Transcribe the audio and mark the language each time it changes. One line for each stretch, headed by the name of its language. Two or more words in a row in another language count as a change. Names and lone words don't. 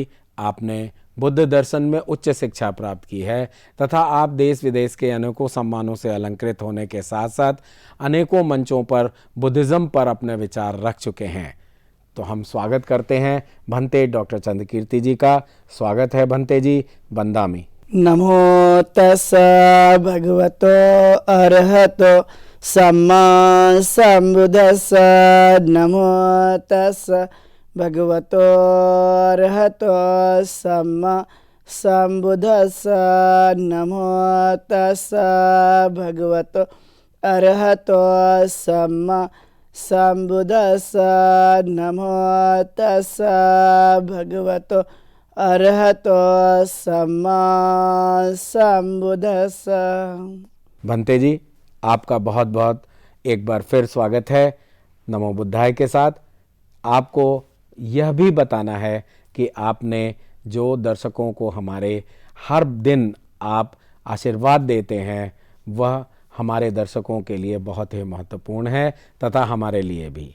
Hindi: आपने बुद्ध दर्शन में उच्च शिक्षा प्राप्त की है तथा आप देश विदेश के अनेकों सम्मानों से अलंकृत होने के साथ साथ अनेकों मंचों पर बुद्धिज़्म पर अपने विचार रख चुके हैं। तो हम स्वागत करते हैं भंते डॉक्टर चंद्रकीर्ति जी का। स्वागत है भंते जी, वंदामि।
Pali: नमो तस्सा भगवतो अरहतो सम्मा संबुद्धस्सा। नमो तस्सा भगवतो अरहतो सम्मा संबुद्धस्सा। नमो तस्सा भगवतो अरहतो सम्मा संबुद्धस्सा। नमो तस्सा भगवतो अरहतो सम्मा संबुद्धस्सा।
Hindi: भंते जी, आपका बहुत बहुत एक बार फिर स्वागत है नमो बुद्धाय के साथ। आपको यह भी बताना है कि आपने जो दर्शकों को हमारे हर दिन आप आशीर्वाद देते हैं वह हमारे दर्शकों के लिए बहुत ही महत्वपूर्ण है तथा हमारे लिए भी।